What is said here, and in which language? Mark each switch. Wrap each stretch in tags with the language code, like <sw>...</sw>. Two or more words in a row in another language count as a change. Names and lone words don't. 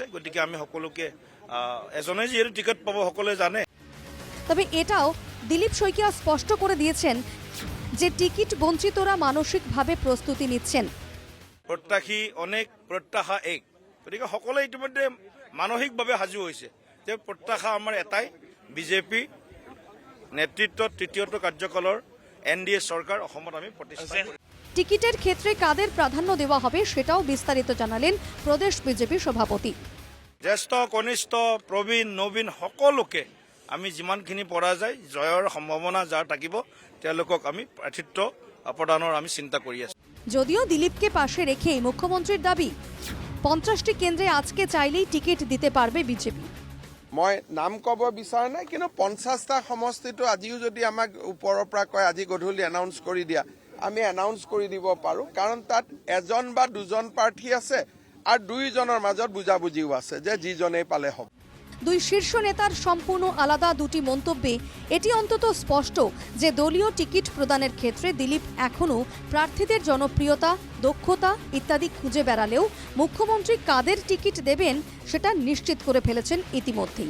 <as>গতিকে আমি সকলোকে এজনে যিহেতু টিকেট পাব সকলোৱে জানে।</as> <bn>তবে এটাও দিলীপ শইকীয়া স্পষ্ট করে দিয়েছেন যে টিকিট বঞ্চিতরা মানসিকভাবে প্রস্তুতি নিচ্ছেন।</bn> <as>প্ৰত্যাশী অনেক, প্ৰত্যাশা এক। গতিকে সকলোৱে ইতিমধ্যে মানসিকভাৱে সাজু হৈছে যে প্ৰত্যাশা আমাৰ এটাই, বিজেপি নেতৃত্বত তৃতীয়টো কাৰ্যকালৰ NDA সরকার অসমত আমি প্রতিষ্ঠা করি।</as> <bn>টিকিটের ক্ষেত্রে কাদের প্রাধান্য দেওয়া হবে সেটাও বিস্তারিত জানালেন প্রদেশ বিজেপি সভাপতি।</bn> <as>জ্যেষ্ঠ, কনিষ্ঠ, প্রবীণ, নবীন সকলোকে আমি যিমানখিনি পৰা যায় জয়ৰ সম্ভাৱনা যাৰ থাকিব তেওঁলোকক আমি প্ৰাৰ্থিত্ব প্ৰদানৰ আমি চিন্তা কৰি আছো।</as> <bn>যদিও দিলীপকে পাশে রেখেই মুখ্যমন্ত্রীর দাবি 50টি কেন্দ্রে আজকে চাইলেই টিকিট দিতে পারবে বিজেপি।</bn> <as>মই নাম ক'ব বিচৰা নাই, কিন্তু 50টা সমষ্টিটো আজিও যদি আমাক ওপৰৰ পৰা কয় আজি গধূলি এনাউন্স কৰি দিয়া, আমি এনাউন্স কৰি দিব পাৰোঁ, কাৰণ তাত এজন বা দুজন প্ৰাৰ্থী আছে আৰু দুইজনৰ মাজত বুজাবুজিও আছে যে যিজনেই পালে হ'ব।</as> <bn>দুই শীর্ষ নেতার সম্পূর্ণ আলাদা দুটি মন্তব্যে এটি অন্তত স্পষ্ট যে দলীয় টিকিট প্রদানের ক্ষেত্রে দিলীপ এখনও প্রার্থীদের জনপ্রিয়তা, দক্ষতা ইত্যাদি খুঁজে বেড়ালেও মুখ্যমন্ত্রী কাদের টিকিট দেবেন সেটা নিশ্চিত করে ফেলেছেন ইতিমধ্যেই।</bn>